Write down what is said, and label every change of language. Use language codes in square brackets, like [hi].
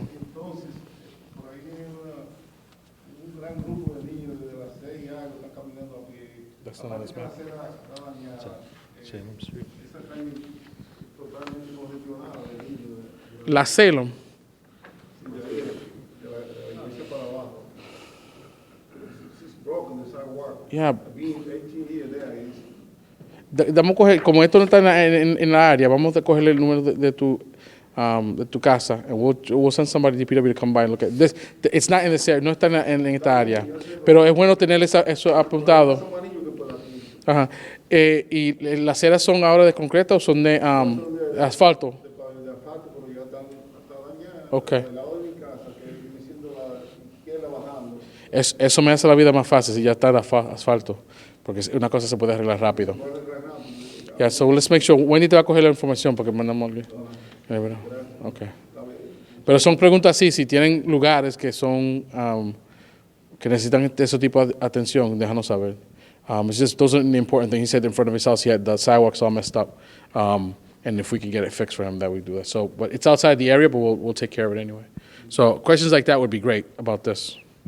[es] Entonces, por ahí viene un gran grupo de niños desde las 6 y algo, están caminando a pie. [en] That's not this [es] La [en] map. [es] acera está dañada. [en] Salem Street. [es] Esa calle totalmente congestionada de niños. La Celo. De la iglesia para abajo. [en] It's broken, the sidewalk. Yeah. I've been 18 years there. It's [es] Vamos a coger, como esto no está en la área, vamos a coger el número de tu casa, [en] and we'll send somebody to DPW to come by and look at this. It's not in this area, [es] no está en esta área, pero es bueno tener eso apuntado. son más niños que por aquí. Ajá. ¿Y las aceras son ahora de concreto o son de asfalto? De asfalto, pero ya está dañada. Ok. Al lado de mi casa, que viene siendo la izquierda bajando. Eso me hace la vida más fácil si ya está de asfalto, porque una cosa se puede arreglar rápido. [en] Yeah, so let's make sure. [es] Wendy te va a coger la información porque mandamos algo. Okay. Pero son preguntas así, si tienen lugares que son que necesitan ese tipo de atención, déjanos saber. [en] It's just those are the important things. He said in front of his house he had the sidewalks all messed up, and if we can get it fixed for him, that we do that. So, but it's outside the area, but we'll take care of it anyway. So questions like that would be great about this.